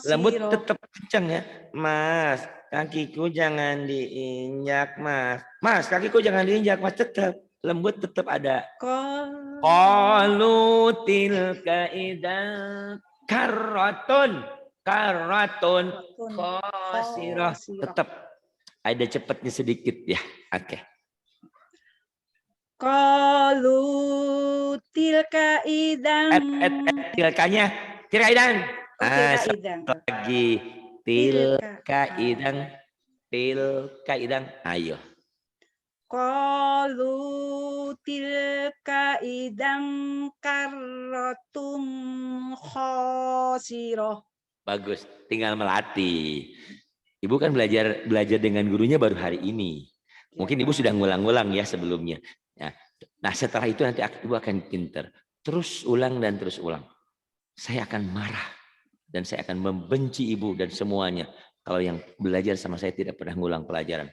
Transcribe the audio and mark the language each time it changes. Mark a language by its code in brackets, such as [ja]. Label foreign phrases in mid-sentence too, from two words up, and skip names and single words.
[id] Lembut tetap kencang ya. Mas, kakiku jangan diinjak, Mas. Mas, kakiku jangan diinjak, Mas. Tetap lembut, tetap ada. [ar] قالوا تلك إذا كرة خاسرة. [id] Tetap ada cepatnya sedikit ya. Oke. [ar] قالوا تلك إذا. تلكنيا إذا. Idang. Lagi تلك إذا. [id] Ayo. [ar] قالوا تلك إذا كرة خاسرة. [id] Bagus, tinggal melatih. Ibu kan belajar dengan gurunya baru hari ini. Mungkin Ibu sudah ngulang-ngulang ya sebelumnya. Nah, setelah itu nanti Ibu akan pinter. Terus ulang dan terus ulang. Saya akan marah dan saya akan membenci Ibu dan semuanya kalau yang belajar sama saya tidak pernah ngulang pelajaran.